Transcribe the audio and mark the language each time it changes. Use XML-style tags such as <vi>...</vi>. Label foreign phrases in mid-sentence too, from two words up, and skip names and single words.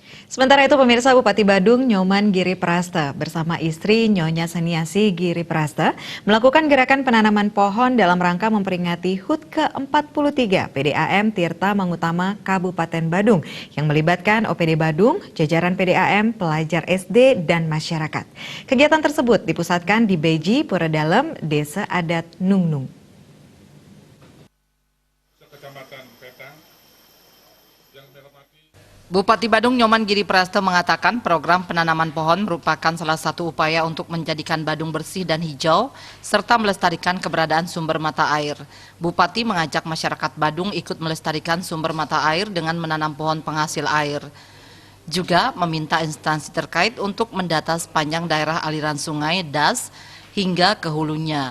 <id>Sementara itu pemirsa, Bupati Badung Nyoman Giri Prasta bersama istri Nyonya Saniasi Giri Prasta melakukan gerakan penanaman pohon dalam rangka memperingati HUT ke-43 PDAM Tirta Mangutama Kabupaten Badung yang melibatkan OPD Badung, jajaran PDAM, pelajar SD, dan masyarakat. Kegiatan tersebut dipusatkan di Beji, Pura Dalem, Desa Adat Nungnung. Bupati Badung Nyoman Giri Prasta mengatakan program penanaman pohon merupakan salah satu upaya untuk menjadikan Badung bersih dan hijau, serta melestarikan keberadaan sumber mata air. Bupati mengajak masyarakat Badung ikut melestarikan sumber mata air dengan menanam pohon penghasil air. Juga meminta instansi terkait untuk mendata sepanjang daerah aliran sungai DAS hingga ke hulunya.</id>